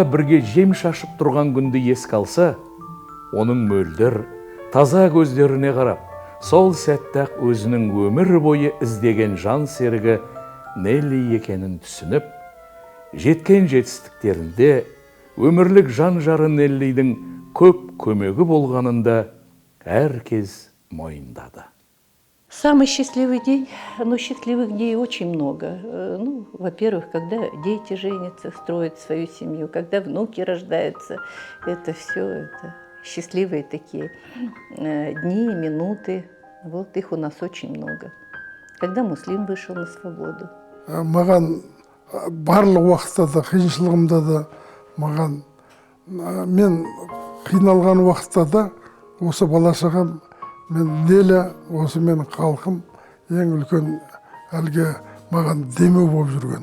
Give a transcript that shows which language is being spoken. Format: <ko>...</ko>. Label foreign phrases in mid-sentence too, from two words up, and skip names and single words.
<kk>бірге жем шашып тұрған күнді еске алса, оның мөлдір, таза көздеріне қарап, сол сәтті-ақ өзінің өмір бойы іздеген жан серігі Нелли екенін түсініп, жеткен жетістіктерінде өмірлік жан жары Неллидің көп көмегі болғанында әркез мойындады.</kk> <ru>Самый счастливый день, счастливых дней очень много. Во-первых, когда дети женятся, строят свою семью, когда внуки рождаются, это все, это счастливые такие дни, минуты. Вот их у нас очень много. Когда Муслим вышел на свободу.</ru> <kk>Маған барлық уақытта да, қиыншылығымда да, мен қиналған уақытта да, осы бала-шағам, мен Неля, осы менің халқым ең үлкен әлгі маған демеу болып жүрген.</kk>